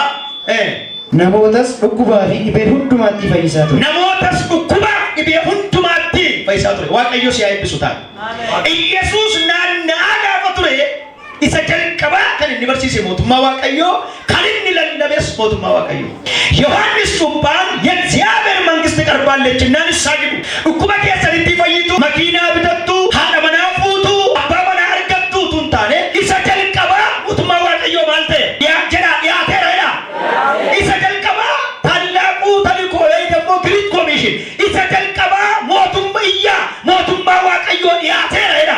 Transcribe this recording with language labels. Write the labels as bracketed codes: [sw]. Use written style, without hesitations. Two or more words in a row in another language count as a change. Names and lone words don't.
[om] Namootas dhukkubaa fi dhibee hundumaatti fayyisaa ture. Namootas dhukkubaa dhibee hundumaatti fayyisaa ture. Waaqayyo si haa eebbisu ta'a. Yesuus naanna'aa gaafa ture isa jalqabaa kan inni barsiise mootummaa Waaqayyoo kan inni lallabes mootummaa Waaqayyoo. Yohaannis cuuphaan [am] የእግዚአብሔር መንግስት ቀርባለችና ንስሐ ግቡ [om] dhukkubaa keessanitti fayyitu makiinaa bitattu haadha manaa fuutu abbaa manaa argattu tun taane isa jalqabaa mootummaa Waaqayyoo maal ta'e dhiyaateera jedha. Isa jalqabaa [am] ትልቁ ተልእኮ [om] immoo [en] Great Commission [om] isa jalqabaa mootummaa Waaqayyoo dhiyaateera jedha.